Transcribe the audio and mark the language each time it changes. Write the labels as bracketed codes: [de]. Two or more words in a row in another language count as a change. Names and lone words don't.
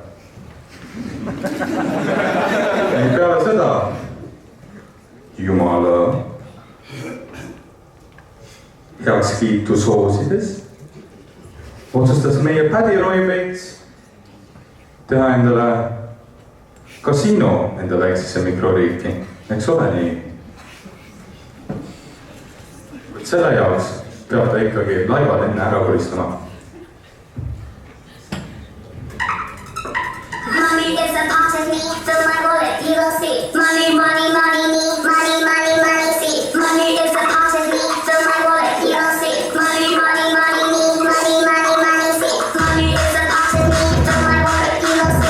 [et] Peale seda Jumala heakskiitu soosides otsustas meie Paddy Roy Bates teha endale kasiino enda väiksesse mikroriiki. Eks ole nii? Selle jaoks peab ta ikkagi laibad enne ära koristama. [en] Money is a part of me, fill my wallet, you will see. Money, see. Money is a part of me, fill my wallet, you will see. Money, see. Money is a part of me, fill my wallet, you will see.